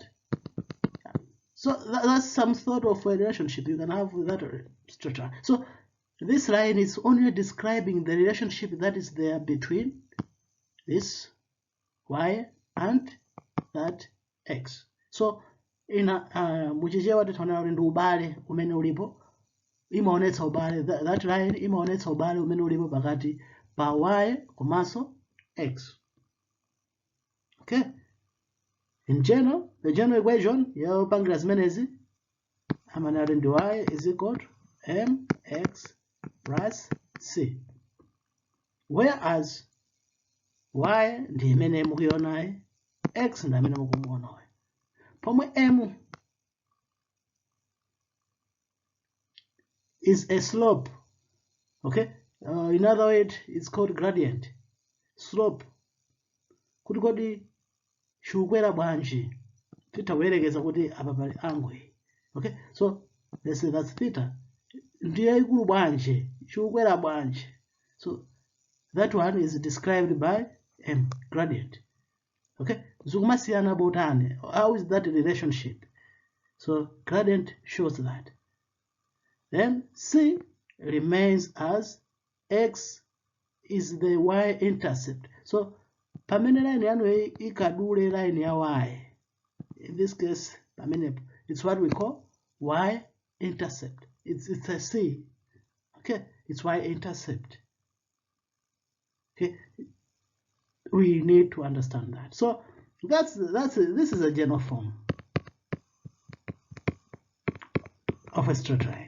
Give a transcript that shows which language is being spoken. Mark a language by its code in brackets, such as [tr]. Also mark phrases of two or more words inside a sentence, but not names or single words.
[en] So that's some sort of a relationship you can have with that structure. So this line is only describing the relationship that is there between this y and that x. [ny] So muchichewa titaona kuti ndi ubale umene ulipo, imaonetsa ubale, [en] that line [ny] imaonetsa ubale umene ulipo pakati pa y komanso x. [en] Okay. In general, the general equation [ny] yopangira zimenezi amanali ndi [en] y is equal to mx plus c, whereas y [ny] ndi imene mukuionayi, [en] x [ny] ndi amene mukumuonayi. [en] Pomwe m is a slope. Okay, in other words, it's called gradient. [ny] Slope kuti kodi chikukwera bwanji, titawerekeza kuti apa pali angle. [en] Okay, so let's say that's theta. [ny] Ndiye ikulu bwanji, chikukwera bwanji. [en] So that one is described by m, gradient. Okay, [ny] zikumasiyana botani. [en] How is that relationship? So gradient shows that. Then c remains as x is the y-intercept. So [ny] pamene line yanu ikadule line ya y, [en] in this case pamene, it's what we call y-intercept. It's a c. Okay, it's y-intercept. Okay, we need to understand that. So this is a general form of a straight line.